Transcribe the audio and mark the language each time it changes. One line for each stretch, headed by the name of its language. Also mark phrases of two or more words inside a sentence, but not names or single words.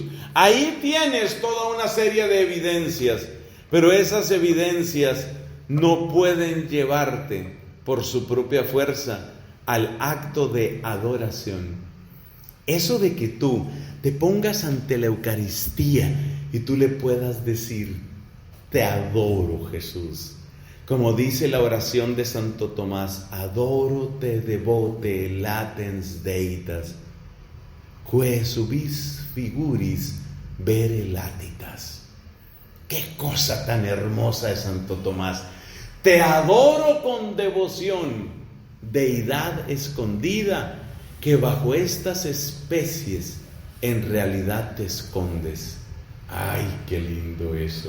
Spanish: Ahí tienes toda una serie de evidencias, pero esas evidencias no pueden llevarte por su propia fuerza al acto de adoración. Eso de que tú te pongas ante la Eucaristía y tú le puedas decir, te adoro, Jesús. Como dice la oración de Santo Tomás,
Latin: adoro te devote latens deitas, que subis figuris vere latitas.
Spanish: Qué cosa tan hermosa es Santo Tomás. Te adoro con devoción, deidad escondida, que bajo estas especies en realidad te escondes. ¡Ay, qué lindo eso!